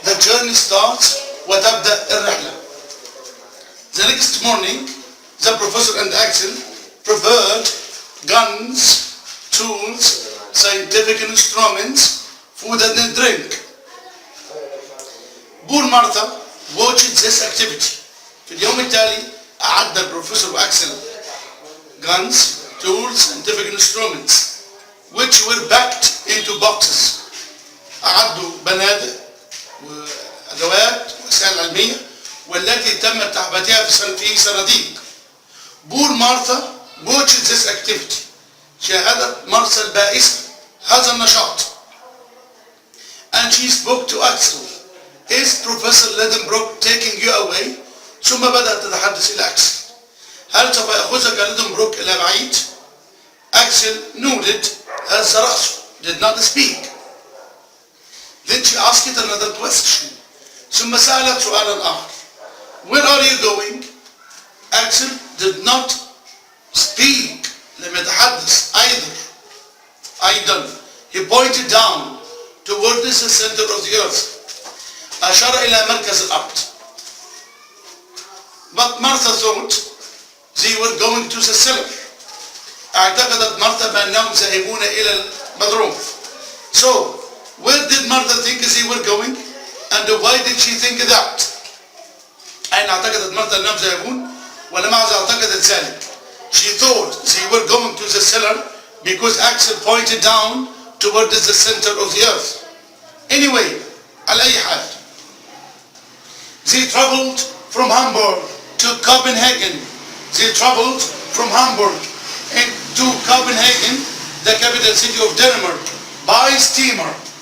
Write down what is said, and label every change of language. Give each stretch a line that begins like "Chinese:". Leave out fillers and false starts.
English: The Journey Starts
Arabic: وتبدأ الرحلة.
English: The next morning, the professor and Axel prepared guns, tools, scientific instruments, food and drink. Poor Martha watched this activity.
Arabic: في اليوم التالي أعد البروفيسور وأكسل
English: guns, tools, scientific instruments, which were packed into boxes.
Arabic: أعدوا بنادق وأدوات ووسائل علمية والتي تم تعبئتها في صناديق.
English: Poor Martha watched this activity.
Arabic: شاهدت مارثا البائسة هذا النشاط.
English: And she spoke to Axel. Is Professor Lidenbrock taking you away?
Arabic: ثم بدأت تتحدث إلى أكسل. هل سوف يأخذك ليدنبروك إلى بعيد؟
English: Axel nodded
Arabic: هز رأسه,
English: did not speak. Then she asked another question.
Arabic: ثم سألت سؤالا آخر.
English: Where are you going? Axel did not speak.
Arabic: لم يتحدث أيضا.
English: He pointed down towards the center of the earth.
Arabic: أشار إلى مركز الأرض.
English: But Martha thought they were going to the cellar.
Arabic: اعتقدت مارثا بأنهم ذاهبون إلى المضروب.
English: So, where did Martha think they were going? And why did she think that?
Arabic: أين اعتقدت مارثا أنهم ذاهبون؟ ولماذا اعتقدت ذلك?
English: She thought they were going to the cellar because Axel pointed down toward the center of the earth. Anyway,
Arabic: على أي حال.
English: They traveled from Hamburg to Copenhagen. They traveled from Hamburg to Copenhagen, the capital city of Denmark, by steamer.